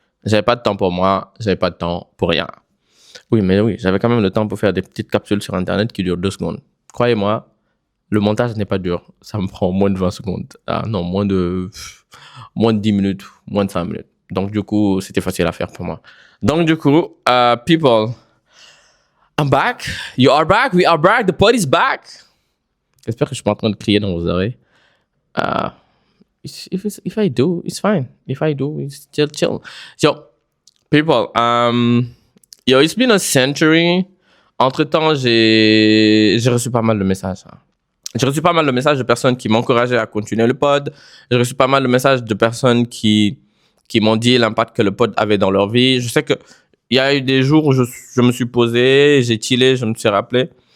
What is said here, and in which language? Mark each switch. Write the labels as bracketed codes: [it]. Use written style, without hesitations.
[fr] J'avais pas de temps pour moi, j'avais pas de temps pour rien. Oui, mais oui, j'avais quand même le temps pour faire des petites capsules sur Internet qui durent 2 secondes. Croyez-moi, le montage n'est pas dur. Ça me prend moins de 20 secondes. Ah non, moins de 10 minutes, moins de 5 minutes. Donc, du coup, c'était facile à faire pour moi. Donc, du coup, [en] people, I'm back. You are back. We are back. The party's back. [fr] J'espère que je suis pas en train de crier dans vos oreilles. [en] If I do, it's fine. If I do, it's chill. So, people, it's been a century. [fr] Entre-temps, j'ai reçu pas mal de messages. J'ai reçu pas mal de messages de personnes qui m'encourageaient à continuer le pod. J'ai reçu pas mal de messages de personnes qui m'ont dit l'impact que le pod avait dans leur vie. Je sais que il y a eu des jours où je me suis posé, j'ai chillé, je me suis rappelé.